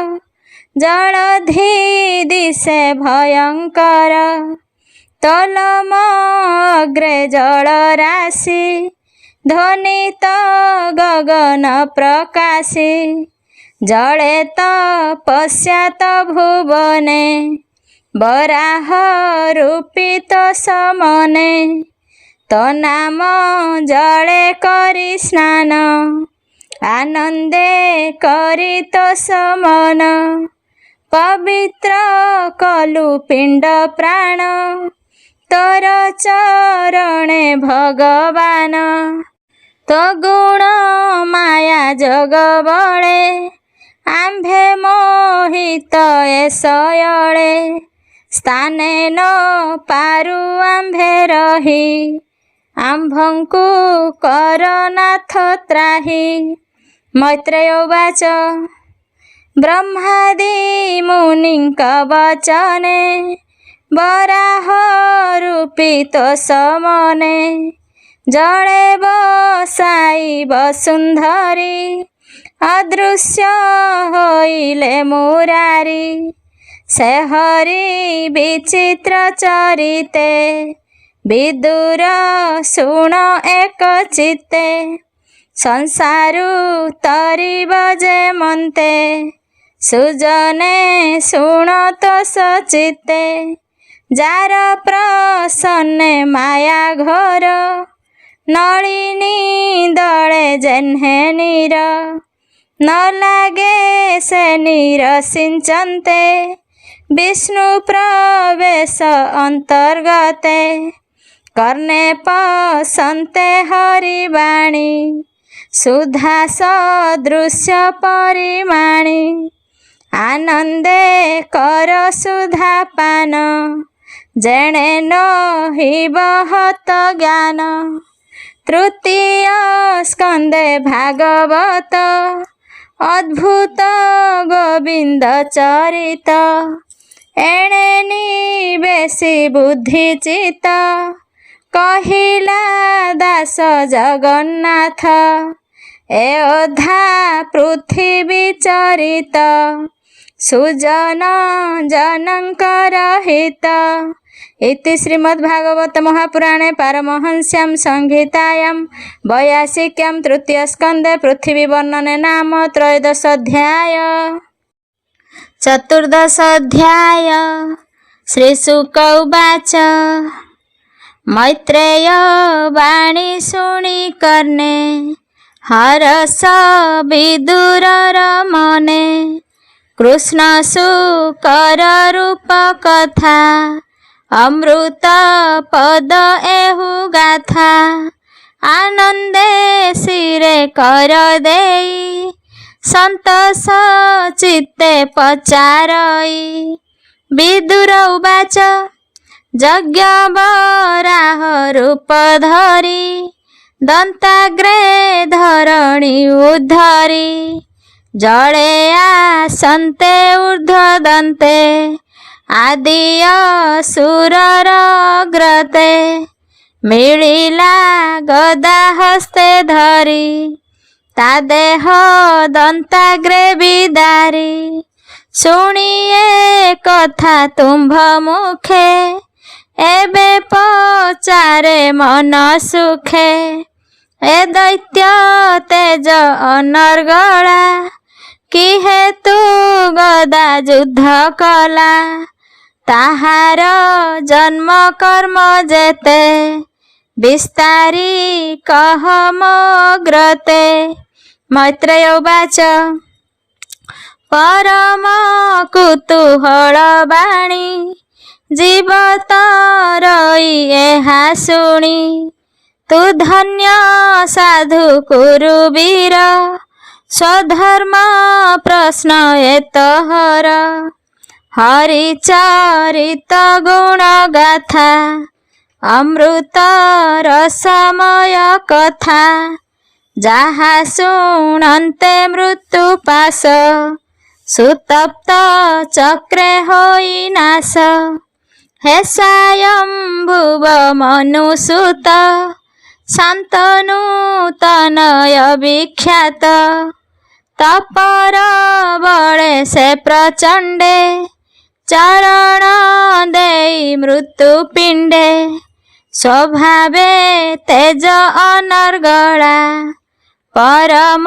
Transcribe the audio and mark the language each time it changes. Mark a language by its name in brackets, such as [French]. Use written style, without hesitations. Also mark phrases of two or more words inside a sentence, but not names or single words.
[Odia] ଜଳଧି ଦିଶେ ଭୟଙ୍କର ତଳମ ଅଗ୍ରେ ଜଳ ରାଶି ଧ୍ୱନିତ ଗଗନ ପ୍ରକାଶୀ ଜଡ଼େ ତପସ୍ୟାତ ଭୁବନେ ବରାହ ରୂପିତ ସମନେ ତୋ ନାମ ଜଡ଼େ କରୀ ସ୍ନାନ ଆନନ୍ଦେ କରୀ ତୋ ସମନ ପବିତ୍ର କଲୁ ପିଣ୍ଡ ପ୍ରାଣ ତୋର ଚରଣେ ଭଗବାନ ତୋ ଗୁଣ ମାୟା ଜଗ ବଳେ ଆମ୍ଭେ ମୋହିତ ଏ ଶୟଳେ ସ୍ଥାନେ ନ ପାରୁ ଆମ୍ଭେ ରହି ଆମ୍ଭଙ୍କୁ କରନାଥ ତ୍ରାହି [Sanskrit] मैत्रेय उवाच [Odia] ବ୍ରହ୍ମାଦି ମୁନିଙ୍କ ବଚନେ ବରାହ ରୂପିତ ସମନେ ଜଡ଼େ ବସାଇ ବସୁନ୍ଧରୀ ଅଦୃଶ୍ୟ ହୋଇଲେ ମୁରାରୀ ସେ ହରି ବିଚିତ୍ର ଚରିତେ ବିଦୁର ଶୁଣ ଏକ ଚିତ୍ତେ ସଂସାରୁ ତରିବ ଯେ ମନ୍ତେ ସୁଜନେ ଶୁଣ ତୋ ସଚିତେ ଯାର ପ୍ରସନ୍ନେ ମାୟା ଘୋର ନଳିନୀ ଦଳେ ଯେହ୍ନେ ନୀର ନ ଲାଗେ ସେ ନୀର ସିଞ୍ଚନ୍ତେ ବିଷ୍ଣୁ ପ୍ରବେଶ ଅନ୍ତର୍ଗତେ କର୍ଣ୍ଣେ ପଶନ୍ତେ ହରିବାଣୀ ସୁଧା ସଦୃଶ୍ୟ ପରିମାଣୀ ଆନନ୍ଦେ କର ସୁଧା ପାନ ଯେଣେ ନହି ବହତ ଜ୍ଞାନ ତୃତୀୟ ସ୍କନ୍ଦେ ଭାଗବତ ଅଦ୍ଭୁତ ଗୋବିନ୍ଦ ଚରିତ ଏଣେ ନିବେଶୀ ବୁଦ୍ଧି ଚିତ କହିଲା ଦାସ ଜଗନ୍ନାଥ ଏ ଅଧା ପୃଥ୍ୱୀ ଚରିତ ସୁଜନ ଜନଙ୍କର ହିତ। [Sanskrit] इति श्रीमद्भागवत महापुराणे पारमहंस्यां संहितायां 82 तृतीयस्कन्धे पृथ्वी वर्णने नाम 13 अध्याय। [Odia] 14 ଅଧ୍ୟାୟ। [Sanskrit] श्रीशुक उवाच [Odia] ମୈତ୍ରେୟ ବାଣୀ ଶୁଣି କର୍ଣ୍ଣେ ହରଷ ବିଦୁରର ମନେ କୃଷ୍ଣ ଶୂକର ରୂପ କଥା ଅମୃତ ପଦ ଏହୁ ଗାଥା ଆନନ୍ଦେ ଶିରେ କର ଦେଇ ସନ୍ତୋଷ ଚିତ୍ତେ ପଚାରଇ। [Sanskrit] विदुर उवाच [Odia] ଯଜ୍ଞ ବରାହ ରୂପ ଧରି ଦନ୍ତାଗ୍ରେ ଧରଣୀ ଉଦ୍ଧରି ଜଳେ ଆସନ୍ତେ ଊର୍ଦ୍ଧ୍ୱ ଦନ୍ତେ ଆଦି ଅସୁରର ଅଗ୍ରତେ ମିଳିଲା ଗଦା ହସ୍ତେ ଧରି ତା ଦେହ ଦନ୍ତାଗ୍ରେ ବିଦାରି। ଶୁଣିଏ କଥା ତୁମ୍ଭ ମୁଖେ ଏବେ ପଚାରେ ମନ ସୁଖେ ଏ ଦୈତ୍ୟ ତେଜ ଅନର୍ଗଳା କି ହେତୁ ଗଦା ଯୁଦ୍ଧ କଲା ତାହାର ଜନ୍ମ କର୍ମ ଯେତେ ବିସ୍ତାରି କହ ମ ଅଗ୍ରତେ। [Sanskrit] मैत्रेय उवाच [Odia] ପରମ କୁତୂହଳ ବାଣୀ ଜୀବତର ଏହା ଶୁଣି ତୁ ଧନ୍ୟ ସାଧୁ କୁରୁବୀର ସ୍ୱଧର୍ମ ପ୍ରଶ୍ନ ଏତହର ହରିଚରିତ ଗୁଣ ଗାଥା ଅମୃତ ରସମୟ କଥା ଯାହା ଶୁଣନ୍ତେ ମୃତ୍ୟୁ ପାଶ ସୁତପ୍ତ ଚକ୍ରେ ହୋଇ ନାଶ। ହେ ସ୍ୱୟମ୍ଭୁବ ମନୁସୁତ ଶାନ୍ତନୁ ତନୟ ବିଖ୍ୟାତ ତପର ବଳେ ସେ ପ୍ରଚଣ୍ଡେ ଚରଣ ଦେଇ ମୃତ୍ୟୁ ପିଣ୍ଡେ ସ୍ୱଭାବେ ତେଜ ଅନର୍ଗଳା ପରମ